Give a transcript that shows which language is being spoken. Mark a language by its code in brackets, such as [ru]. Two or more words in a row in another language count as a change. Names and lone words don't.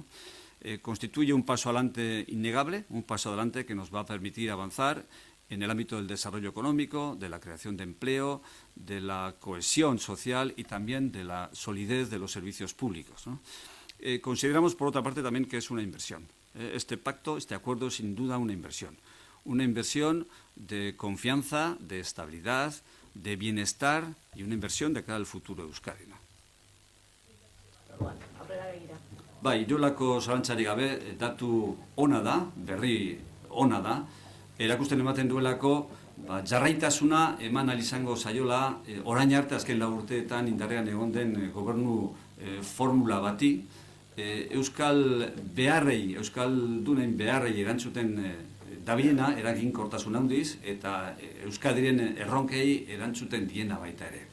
[es] Constituye un paso adelante innegable, un paso adelante que nos va a permitir avanzar en el ámbito del desarrollo económico, de la creación de empleo, de la cohesión social y también de la solidez de los servicios públicos, ¿no? Consideramos, por otra parte, también que es una inversión. Este pacto, este acuerdo, es sin duda una inversión de confianza, de estabilidad, de bienestar y una inversión de cara al futuro de Euskadi, ¿no? [eu] Bai, irolako zalantzarik gabe, datu ona da, berri ona da, erakusten ematen duelako jarraitasuna eman ahal izango zaiola orain arte azken 4 urteetan indarrean egon den gobernu formula bati, euskal euskaldunen beharrei erantzuten dabiena eraginkortasun handiz eta Euskadiren erronkei erantzuten diena baita ere.